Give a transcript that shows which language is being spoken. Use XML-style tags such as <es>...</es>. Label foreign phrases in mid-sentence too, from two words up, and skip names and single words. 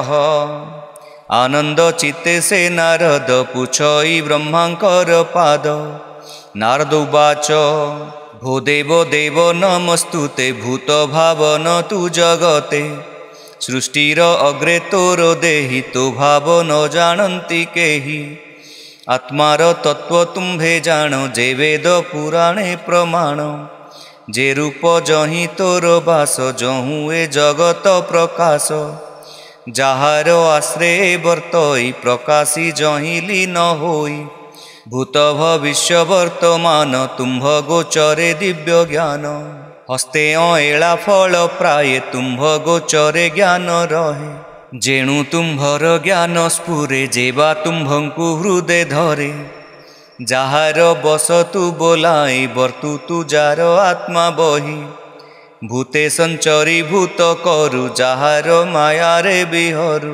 <or>ଆନନ୍ଦ ଚିତ୍ତେ ସେ ନାରଦ ପୂଛଇ ବ୍ରହ୍ମାଙ୍କର ପାଦ। ନାରଦ ଉବାଚ ଭୋ ଦେବୋ ଦେବ ନମସ୍ତୁତେ ଭୂତ ଭାବନ ତୁ ଜଗତେ। ସୃଷ୍ଟିର ଅଗ୍ରେ ତୋର ଦେହି ତୋ ଭାବ ନ ଜାଣତି କେହି। ଆତ୍ମାର ତତ୍ତ୍ୱ ତୁମ୍ଭେ ଜାଣ ଯେ ବେଦ ପୁରାଣେ ପ୍ରମାଣ। ଯେ ରୂପ ଯହିଁ ତୋର ବାସ ଯହୁଁ ଏ ଜଗତ ପ୍ରକାଶ। ଯାହାର ଆଶ୍ରୟ ବର୍ତ୍ତଇ ପ୍ରକାଶି ଯହିଁ ଲୀନ ହୋଇ। ଭୂତ ଭବିଷ୍ୟ ବର୍ତ୍ତମାନ ତୁମ୍ଭ ଗୋଚରେ ଦିବ୍ୟ ଜ୍ଞାନ। ହସ୍ତେ ଏଳା ଫଳ ପ୍ରାୟ ତୁମ୍ଭ ଗୋଚରେ ଜ୍ଞାନ ରହେ। ଯେଣୁ ତୁମ୍ଭର ଜ୍ଞାନ ସ୍ଫୁରେ ଯେବା ତୁମ୍ଭଙ୍କୁ ହୃଦୟ ଧରେ। ଯାହାର ବଶ ତୁ ବୋଲାଇ ବର୍ତ୍ତୁ ତୁ ଯାର ଆତ୍ମା ବହି। ଭୂତେ ସଞ୍ଚରି ଭୂତ କରୁ ଯାହାର ମାୟାରେ ବିହରୁ।</or>